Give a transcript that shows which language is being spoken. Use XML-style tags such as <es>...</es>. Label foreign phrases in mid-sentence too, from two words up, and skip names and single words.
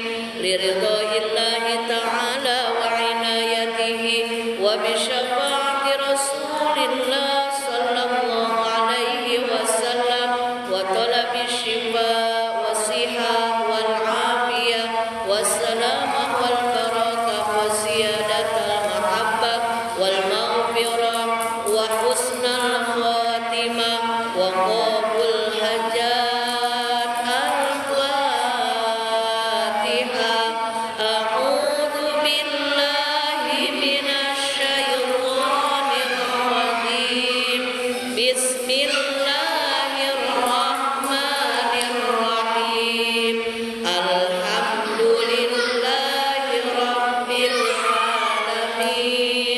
<ar>لرضا الله تعالى وعنايته وبشفاعة رسول الله صلى الله عليه وسلم وطلب الشفاء والصحة والعافية والسلامة والبركة وزيادة المحبة والمغفرة وحسن الخاتمة وقبول حاجات. الفاتحة. أعوذ بالله من الشيطان الرجيم. بسم الله الرحمن الرحيم. الحمد لله رب العالمين.</ar>